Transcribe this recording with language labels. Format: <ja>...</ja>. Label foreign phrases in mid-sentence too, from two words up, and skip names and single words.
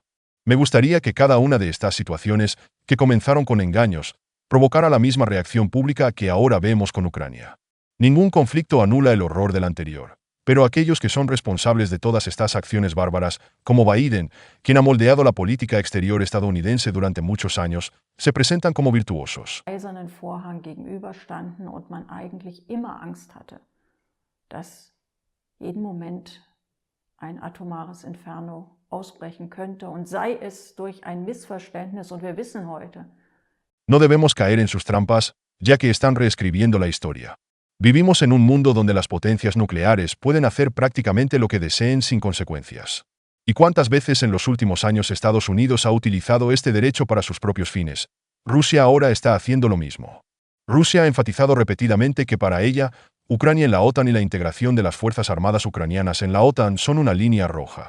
<es>Me gustaría que cada una de estas situaciones, que comenzaron con engaños, provocara la misma reacción pública que ahora vemos con Ucrania. Ningún conflicto anula el horror del anterior, pero aquellos que son responsables de todas estas acciones bárbaras, como Biden, quien ha moldeado la política exterior estadounidense durante muchos años, se presentan como virtuosos.</es> <de>Eisernen Vorhang gegenüberstanden und man eigentlich immer Angst hatte, dass jeden Moment ein atomares Inferno ausbrechen könnte und sei es durch ein Missverständnis, und wir wissen heute.</de> <es>No debemos caer en sus trampas, ya que están reescribiendo la historia. Vivimos en un mundo donde las potencias nucleares pueden hacer prácticamente lo que deseen sin consecuencias. ¿Y cuántas veces en los últimos años Estados Unidos ha utilizado este derecho para sus propios fines? Rusia ahora está haciendo lo mismo. Rusia ha enfatizado repetidamente que para ella, Ucrania en la OTAN y la integración de las Fuerzas Armadas ucranianas en la OTAN son una línea roja.</es>